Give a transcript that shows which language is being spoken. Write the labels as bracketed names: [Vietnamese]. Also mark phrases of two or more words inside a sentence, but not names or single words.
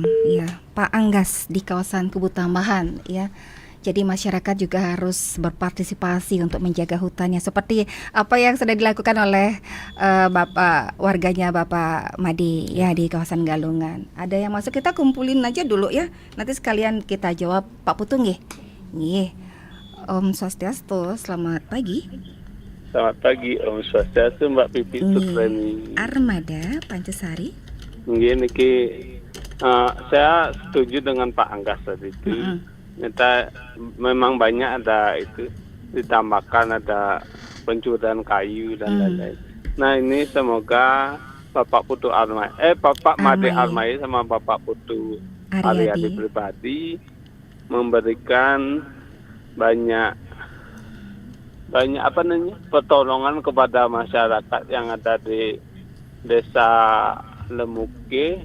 [Indonesian] Iya, Pak Anggas di kawasan Kebun Tambahan ya. Jadi masyarakat juga harus berpartisipasi untuk menjaga hutannya seperti apa yang sudah dilakukan oleh warganya Bapak Madi ya di kawasan Galungan. Ada yang masuk, kita kumpulin aja dulu ya. Nanti sekalian kita jawab Pak Putung nggih. Nggih. [Balinese] Om Swastiastu, [Indonesian] selamat pagi. Selamat pagi, [Balinese] Om Swastiastu, [Indonesian] Mbak Pipi Supremi. Armada Pancasari. Niki, saya setuju dengan Pak Anggas tadi itu. Kita memang banyak ada itu, ditambahkan ada pencurian kayu dan lain-lain. Nah ini semoga Bapak Putu Bapak Made Armai sama Bapak Putu Aryadi pribadi memberikan banyak pertolongan kepada masyarakat yang ada di desa Lemuke,